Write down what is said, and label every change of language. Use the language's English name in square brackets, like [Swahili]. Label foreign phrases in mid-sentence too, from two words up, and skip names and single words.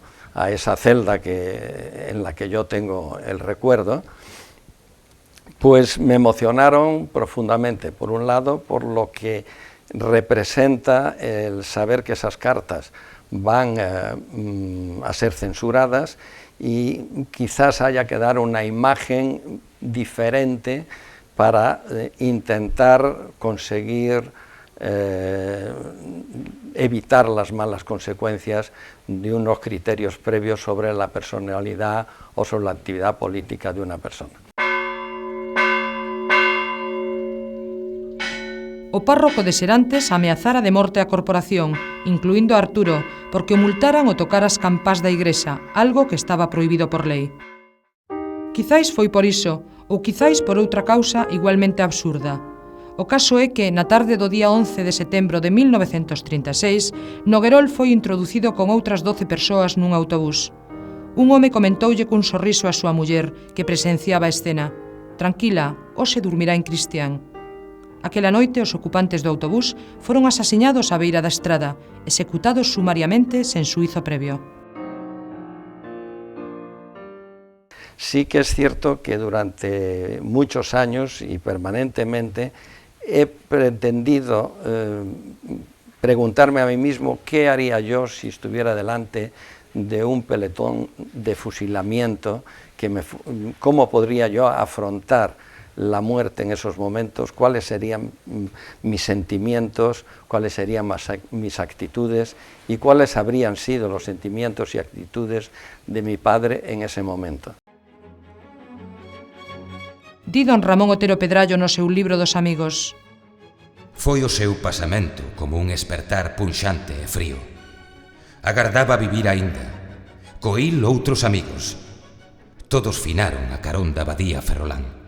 [Spanish] a esa celda en la que yo tengo el recuerdo, pues me emocionaron profundamente, por un lado, por lo que representa el saber que esas cartas van a ser censuradas y quizás haya que dar una imagen diferente para intentar conseguir evitar las malas consecuencias de unos criterios previos sobre la personalidad o sobre la actividad política de una persona. [Galician] O párroco de Serantes ameazara de morte a corporación, incluindo a Arturo, porque o multaran ao tocar as campás da igrexa, algo que estaba prohibido por lei. Quizáis foi por iso, ou quizáis por outra causa igualmente absurda. O caso é que, na tarde do día 11 de setembro de 1936, Noguerol foi introducido con outras 12 persoas nun autobús. Un home comentoulle cun sorriso a súa muller, que presenciaba a escena: "Tranquila, hoxe dormirá en Cristián". Aquela noite, os ocupantes do autobús foron asasinados á beira da estrada, executados sumariamente sen xuízo previo. [Spanish] Sí que es cierto que durante muchos años y permanentemente he pretendido preguntarme a mí mismo qué haría yo si estuviera delante de un pelotón de fusilamiento, cómo podría yo afrontar la muerte en esos momentos, cuáles serían mis sentimientos, cuáles serían mis actitudes y cuáles habrían sido los sentimientos y actitudes de mi padre en ese momento. [Galician] Di don Ramón Otero Pedrallo no seu libro dos amigos: foi o seu pasamento como un espertar punxante e frío. Agardaba vivir aínda. Coil outros amigos. Todos finaron a carón da abadía Ferrolán.